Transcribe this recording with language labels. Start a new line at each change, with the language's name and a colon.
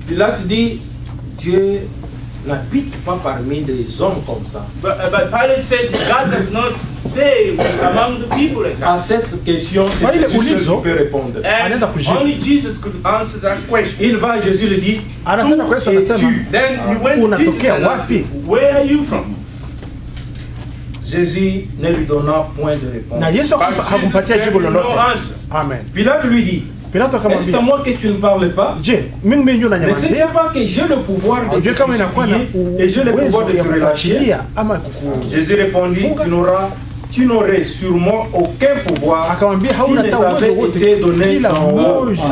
French: Pilate dit Dieu n'habite pas parmi des hommes comme ça.
English: But Pilate said God does not stay among the people like that.
French: À cette question, c'est Jésus qui peut répondre.
English: And only Jesus could answer that question.
French: Il va, Jésus lui dit, où es-tu?
English: Then he went to Jesus and asked, where are you from?
French: Jésus ne lui donna point de réponse.
English: But Jesus gave him no answer.
French: Amen. Pilate lui dit, est-ce à moi que tu ne parles pas? Ne sais-tu pas que j'ai le pouvoir de te crucifier et j'ai le pouvoir de te relâcher? Jésus répondit, tu n'aurais sûrement aucun pouvoir s'il ne t'avait été donné en haut.